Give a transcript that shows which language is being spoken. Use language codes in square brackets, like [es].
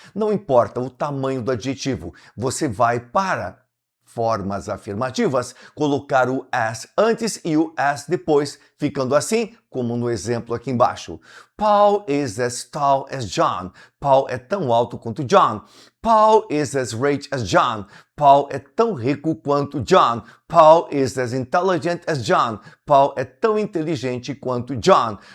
[pt] Não importa o tamanho do adjetivo, você vai para formas afirmativas colocar o as antes e o as depois, ficando assim como no exemplo aqui embaixo. [en] Paul is as tall as John. [pt] Paul é tão alto quanto John. [en] Paul is as rich as John. [pt] Paul é tão rico quanto John. [en] Paul is as intelligent as John. [pt] Paul é tão inteligente quanto John.